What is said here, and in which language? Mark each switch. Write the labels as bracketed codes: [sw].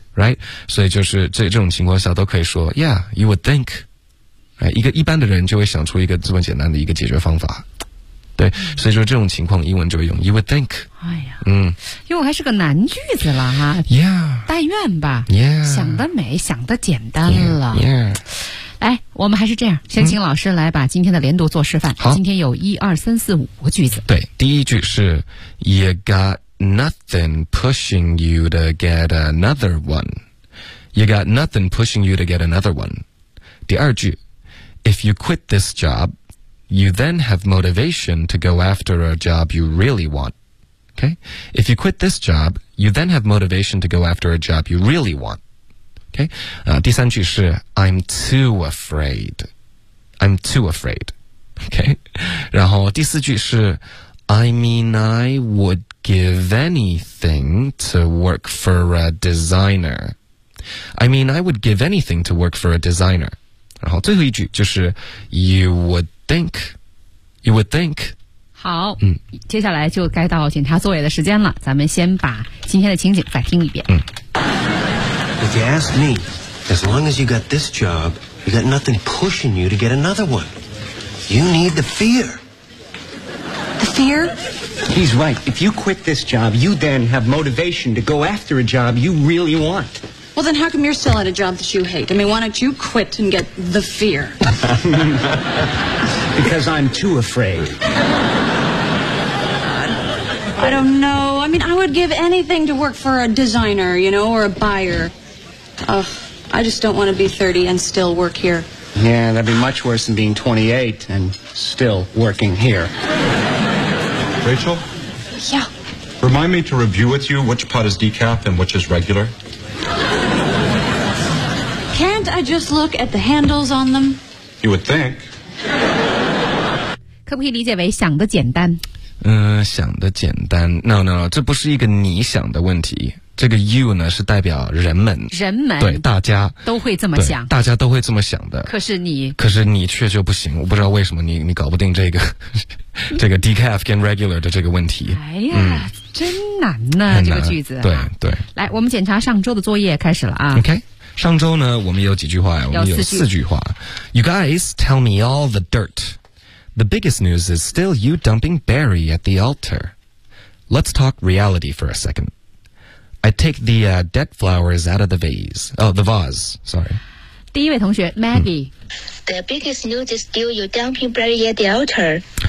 [zh] Right？ 所以就是这种情况下都可以说 ， [en] Yeah， you would think， [zh] 哎，一个一般的人就会想出一个这么简单的一个解决方法。对，所以说这种情况英文就会用 [en] you would think。 [zh] 哦。因为我还是个男句子了哈。 [en] Yeah. [zh] 但愿吧。 [en] Yeah. [zh] 想得美，想得简单了。 [en] Yeah. Yeah. [zh] 哎，我们还是这样，先请老师来把今天的连读做示范。好，今天有一二三四五个句子。对，第一句是 [en] You got nothing pushing you to get another one. You got nothing pushing you to get another one. [zh] 第二句 [en] If you quit this job, you then have motivation to go after a job you really want. Okay? If you quit this job, you then have motivation to go after a job you really want. Okay. [zh] 第三句是 [en] I'm too afraid. I'm too afraid. Okay. [zh] 然后第四句是 [en] I mean, I would give anything to work for a designer. I mean, I would give anything to work for a designer. [zh] 然后最后一句就是 [en] You would think. You would think. [zh] 好，接下来就该到检查作业的时间了。咱们先把今天的情景再听一遍。 [en] If you ask me, as long as you got this job, you got nothing pushing you to get another one. You need the fear. The fear? He's right. If you quit this job, you then have motivation to go after a job you really want. Well, then how come you're still at a job that you hate? I mean, why don't you quit and get the fear? Because I'm too afraid. I don't know. I mean, I would give anything to work for a designer, you know, or a buyer. Ugh, I just don't want to be 30 and still work here. Yeah, that'd be much worse than being 28 and still working here. Rachel? Yeah? Remind me to review with you which pot is decaf and which is regular. Can't I just look at the handles on them? You would think. [zh] 可不可以理解为想得简单？想得简单。 No, 这不是一个你想的问题。这个 you 呢是代表人们，人们对大家都会这么想，大家都会这么想的。可是你却就不行，我不知道为什么你搞不定这个decaf 跟 regular 的这个问题。哎呀，真难呐，这个句子。对对，来，我们检查上周的作业开始了啊。 OK， 上周呢，我们有几句话呀？我们有四句话。 [en] You guys tell me all the dirt. The biggest news is still you dumping Barry at the altar. Let's talk reality for a second. I take the dead flowers out of the vase. Oh, the vase. Sorry. [zh] 第一位同学 Maggie. [en] The biggest news is still you dumping Barry at the altar.